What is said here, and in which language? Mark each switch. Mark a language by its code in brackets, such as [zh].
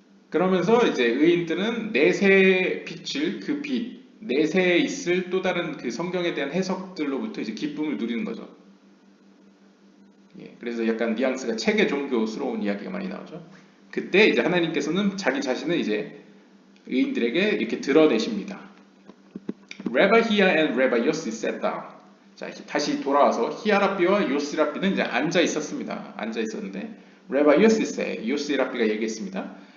[ko] 그러면서 이제 의인들은 내세의 빛을 그 빛, 내세에 있을 또 다른 그 성경에 대한 해석들로부터 이제 기쁨을 누리는 거죠. 예, 그래서 약간 뉘앙스가 체계 종교스러운 이야기가 많이 나오죠. 그때 이제 하나님께서는 자기 자신을 이제 의인들에게 이렇게 드러내십니다. [en] Rabbi Hia and Rabbi Yossi sat down. [ko] 자, 다시 돌아와서 히아랍비와 요시랍비는 이제 앉아 있었습니다. 앉아 있었는데 [en] Rabbi Yossi said, [ko] 요시랍비가 얘기했습니다.